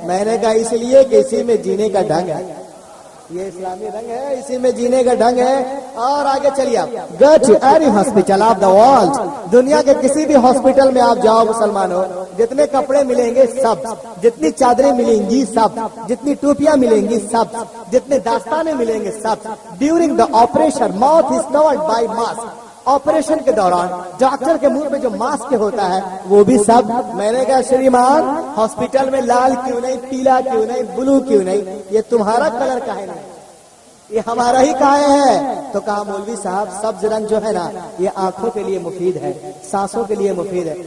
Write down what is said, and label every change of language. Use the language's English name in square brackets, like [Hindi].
[Urdu] میں نے کہا اس لیے کہ اسی میں جینے کا ڈھنگ ہے، یہ اسلامی رنگ ہے، اسی میں جینے کا ڈھنگ ہے. اور آگے چلیے [English] آپ go to every hospital of the world. [Urdu] دنیا کے کسی بھی ہاسپٹل میں آپ جاؤ مسلمانوں، جتنے کپڑے ملیں گے سب، جتنی چادریں ملیں گی سب، جتنی ٹوپیاں ملیں گی سب، جتنے داستانے ملیں گے سب. [English] During the operation mouth is covered by mask. [Urdu] Operation کے دوران ڈاکٹر کے منہ پہ جو ماسک ہوتا ہے وہ بھی سب. میں نے کہا شریمان ہاسپٹل میں لال کیوں نہیں، پیلا کیوں نہیں، بلو کیوں نہیں؟ یہ تمہارا کلر کا ہے نا، یہ ہمارا ہی کہا ہے. تو کہا مولوی صاحب سبز رنگ جو ہے نا یہ آنکھوں کے لیے مفید ہے، سانسوں کے لیے مفید ہے.